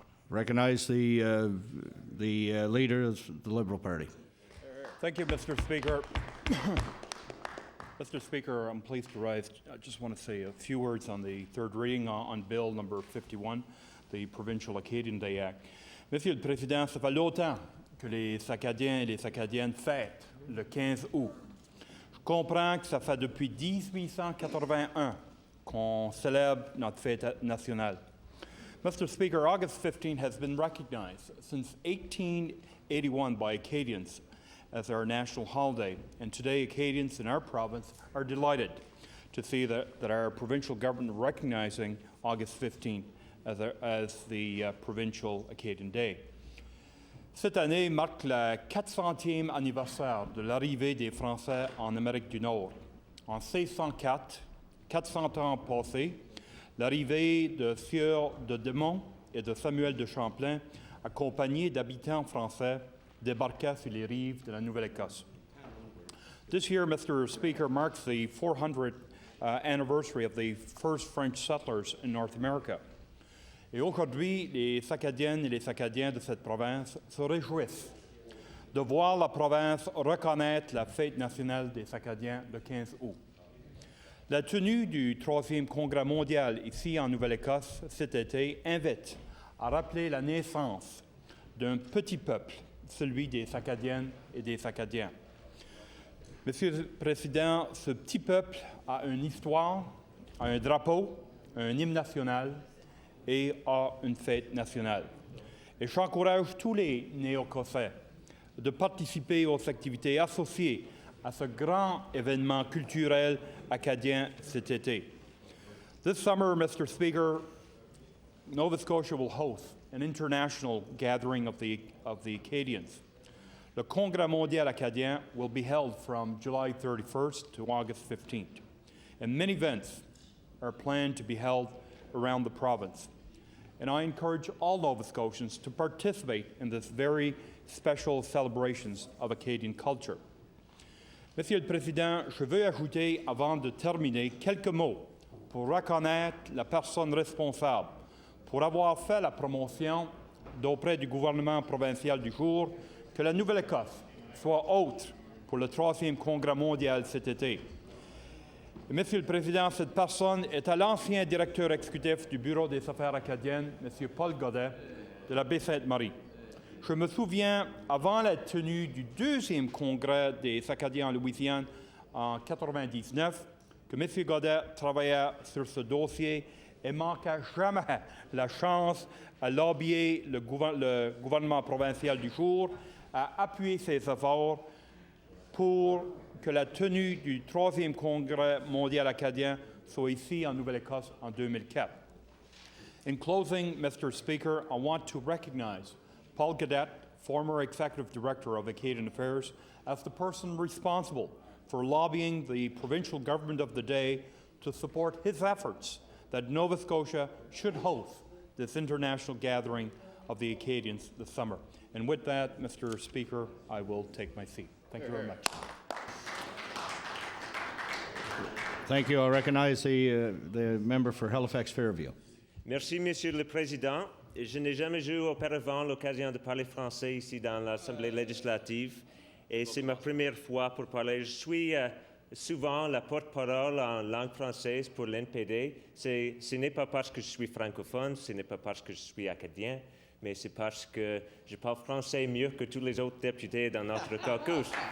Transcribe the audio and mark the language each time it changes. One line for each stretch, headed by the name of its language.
English: Recognize the leader of the Liberal Party. Thank you, Mr. Speaker. Mr. Speaker, I'm pleased to rise. I just want to say a few words on the third reading on Bill number 51, the Provincial Acadian Day Act.
French: Monsieur le Président, ça fait longtemps que les Acadiens et les Acadiennes fêtent le 15 août. Je comprends que ça fait depuis 1881 qu'on célèbre notre fête nationale.
English: Mr. Speaker, August 15 has been recognized since 1881 by Acadians as our national holiday, and today Acadians in our province are delighted to see that our provincial government recognizing August 15 as the Provincial Acadian Day.
French: Cette année marque le 400e anniversaire de l'arrivée des Français en Amérique du Nord. En 1604, 400 ans passés, l'arrivée de Sieur de Demont et de Samuel de Champlain, accompagnés d'habitants français, débarqua sur les rives de la Nouvelle-Écosse.
English: This year, Mr. Speaker, marks the 400th anniversary of the first French settlers in North America.
French: Et aujourd'hui, les Acadiennes et les Acadiens de cette province se réjouissent de voir la province reconnaître la fête nationale des Acadiens le 15 août. La tenue du 3e Congrès mondial ici en Nouvelle-Écosse cet été invite à rappeler la naissance d'un petit peuple, celui des Acadiennes et des Acadiens. Monsieur le Président, ce petit peuple a une histoire, a un drapeau, un hymne national et a une fête nationale. Et j'encourage tous les Néo-Écossais de participer aux activités associées à ce grand événement culturel acadien cet été.
English: This summer, Mr. Speaker, Nova Scotia will host an international gathering of the Acadians. Le Congrès mondial acadien will be held from July 31st to August 15th, and many events are planned to be held around the province. And I encourage all Nova Scotians to participate in this very special celebrations of Acadian culture.
French: Monsieur le Président, je veux ajouter, avant de terminer, quelques mots pour reconnaître la personne responsable pour avoir fait la promotion d'auprès du gouvernement provincial du jour que la Nouvelle-Écosse soit hôte pour le 3e Congrès mondial cet été. Et, Monsieur le Président, cette personne est à l'ancien directeur exécutif du Bureau des affaires acadiennes, M. Paul Godet, de la Baie-Sainte-Marie. Je me souviens, avant la tenue du 2e Congrès des Acadiens en Louisiane en 1999, que M. Godet travaillait sur ce dossier et manqua jamais la chance à lobbyer le gouvernement provincial du jour, à appuyer ses efforts pour que la tenue du 3e Congrès mondial acadien soit ici en Nouvelle-Écosse en 2004.
English: In closing, Mr. Speaker, I want to recognize Paul Godet, former Executive Director of Acadian Affairs, as the person responsible for lobbying the provincial government of the day to support his efforts that Nova Scotia should host this international gathering of the Acadians this summer. And with that, Mr. Speaker, I will take my seat. Thank you very much. Thank you. I recognize the member for Halifax Fairview.
French: Merci, Monsieur le Président. Je n'ai jamais eu auparavant l'occasion de parler français ici dans l'Assemblée législative et c'est ma première fois pour parler. Je suis souvent la porte-parole en langue française pour l'NPD. Ce n'est pas parce que je suis francophone, ce n'est pas parce que je suis acadien, mais c'est parce que je parle français mieux que tous les autres députés dans notre caucus.